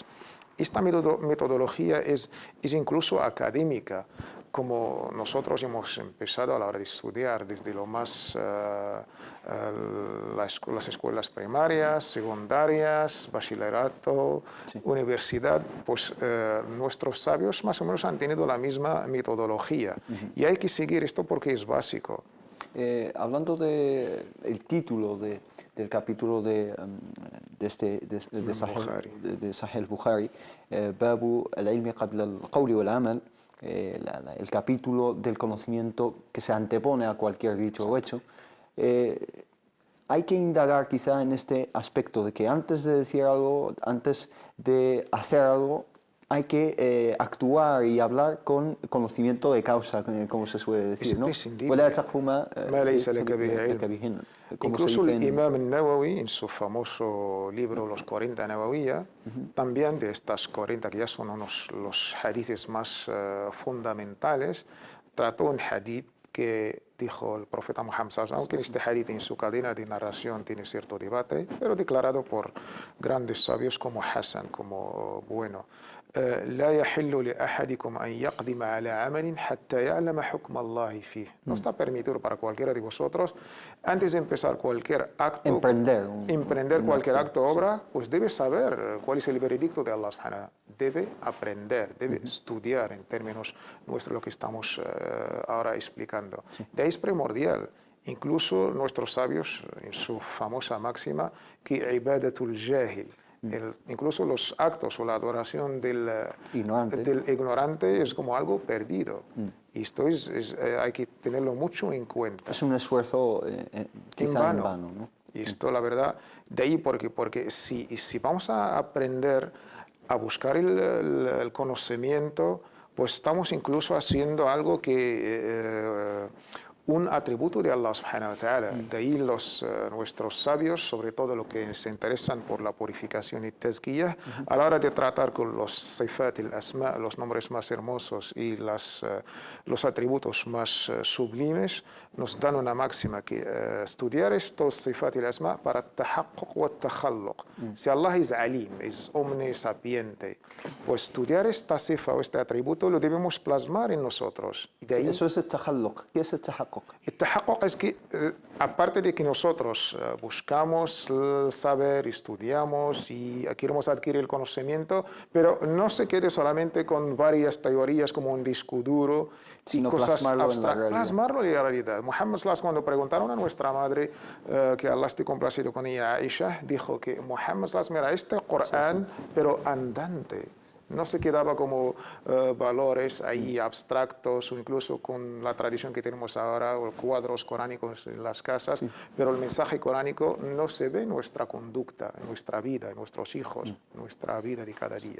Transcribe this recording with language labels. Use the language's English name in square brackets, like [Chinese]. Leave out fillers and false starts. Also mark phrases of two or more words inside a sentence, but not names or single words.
[Spanish] Esta metodología es incluso académica, como nosotros hemos empezado a la hora de estudiar, desde lo más las escuelas primarias, secundarias, bachillerato, universidad, pues nuestros sabios más o menos han tenido la misma metodología. Y hay que seguir esto porque es básico. Hablando del título del capítulo de Sahih al-Bukhari, [Arabic] باب العلم قبل القول والعمل, [Spanish] el capítulo del conocimiento que se antepone a cualquier dicho o hecho, hay que indagar quizá en este aspecto de que antes de decir algo, antes de hacer algo, hay que actuar y hablar con conocimiento de causa, como se suele decir, ¿no? Incluso el Imam al-Nawawi, en su famoso libro Los 40 Nawawiyya, también de estas 40, que ya son los hadices más fundamentales, trató un hadith que dijo el profeta Muhammad [Arabic] صلى الله عليه وسلم, [Spanish] aunque este hadith en su cadena de narración tiene cierto debate, pero declarado por grandes sabios como Hassan, como bueno. [Arabic] لا يحل لأحدكم أن يقدم على عمل حتى يعلم حكم الله فيه. [Spanish] No está permitido para cualquiera de vosotros, antes de empezar cualquier acto, emprender cualquier acto o obra, pues debe saber cuál es el veredicto de Allah [Arabic] سبحانه وتعالى. [Spanish] Debe aprender, debe estudiar en términos nuestros lo que estamos ahora explicando. De ahí es primordial. Incluso nuestros sabios, en su famosa máxima, que [Arabic] عبادة الجاهل, [Spanish] incluso los actos o la adoración del ignorante es como algo perdido. Y esto hay que tenerlo mucho en cuenta. Es un esfuerzo quizá en vano, ¿no? Y esto, la verdad, de ahí porque si vamos a aprender a buscar el conocimiento, pues estamos incluso haciendo algo que un atributo de Allah [Arabic] سبحانه وتعالى. [Spanish] De ahí nuestros sabios, sobre todo los que se interesan por la purificación y tazkiyah, a la hora de tratar con los sifat, el asma, los nombres más hermosos y los atributos más sublimes, nos dan una máxima que estudiar estos sifat y el asma para [Arabic] تحقق وتخلق. [Spanish] Si Allah es alim, es omnisapiente, pues estudiar esta sifa o este atributo lo debemos plasmar en nosotros. Y de ahí, eso es el tahaqquq. ¿Qué es el tahaqquq? El tahaqquq es que, aparte de que nosotros buscamos el saber, estudiamos y queremos adquirir el conocimiento, pero no se quede solamente con varias teorías como un disco duro y cosas abstractas. Plasmarlo en la realidad. Muhammad sallallahu, cuando preguntaron a nuestra madre, que Allah esté complacido con ella, Aisha, dijo que Muhammad sallallahu, mira, este Corán, pero andante. No se quedaba como valores ahí abstractos o incluso con la tradición que tenemos ahora, o cuadros coránicos en las casas, pero el mensaje coránico no se ve en nuestra conducta, en nuestra vida, en nuestros hijos, en nuestra vida de cada día.